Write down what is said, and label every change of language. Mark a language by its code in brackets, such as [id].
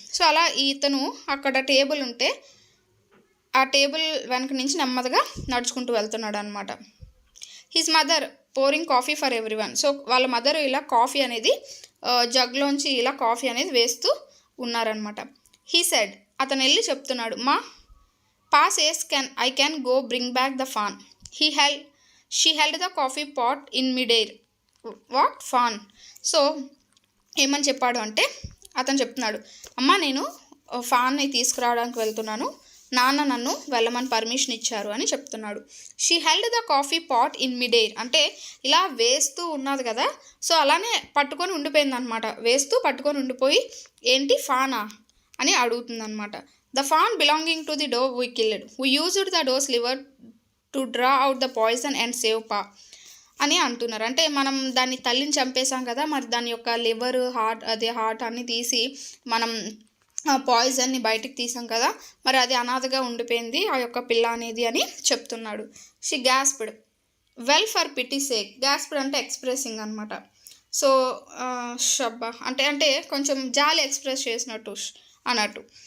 [te] So అలా ఇతను అక్కడ టేబుల్ ఉంటే ఆ టేబుల్ వెనక నుంచి నెమ్మదిగా నడుచుకుంటూ వెళ్తున్నాడు అనమాట. [en] His mother pouring coffee for everyone. [te] So వాళ్ళ మదర్ ఇలా కాఫీ అనేది జగ్లోంచి ఇలా కాఫీ అనేది వేస్తూ ఉన్నారనమాట. [en] he said, [te] అతను వెళ్ళి చెప్తున్నాడు, [en] Ma Pa says I can go bring back the fawn. She held the coffee pot in midair. What fawn? [te] So ఏమని చెప్పాడు అంటే అతను చెప్తున్నాడు, అమ్మ నేను ఫాన్ని తీసుకురావడానికి వెళ్తున్నాను, నాన్న నన్ను వెళ్ళమని పర్మిషన్ ఇచ్చారు అని చెప్తున్నాడు. [en] she held the coffee pot in midair [te] అంటే ఇలా వేస్తూ ఉన్నది కదా. సో అలానే పట్టుకొని ఉండిపోయింది అనమాట. వేస్తూ పట్టుకొని ఉండిపోయి ఏంటి ఫానా అని అడుగుతుందన్నమాట. [en] The fawn belonging to the doe we killed. We used the doe's liver to draw out the poison and save Pa. [te] అని అంటున్నారు. అంటే మనం దాన్ని తల్లిని చంపేశాం కదా, మరి దాని యొక్క లివర్ హార్ట్ అన్ని తీసి మనం పాయిజన్ని బయటికి తీసాం కదా, మరి అది అనాథగా ఉండిపోయింది ఆ యొక్క పిల్ల అనేది అని చెప్తున్నాడు. [en] She gasped well for pity sake. [te] గ్యాస్ప్డ్ అంటే ఎక్స్ప్రెసింగ్ అనమాట. సో షబ్బా అంటే కొంచెం జాలి ఎక్స్ప్రెస్ చేసినట్టు అన్నట్టు.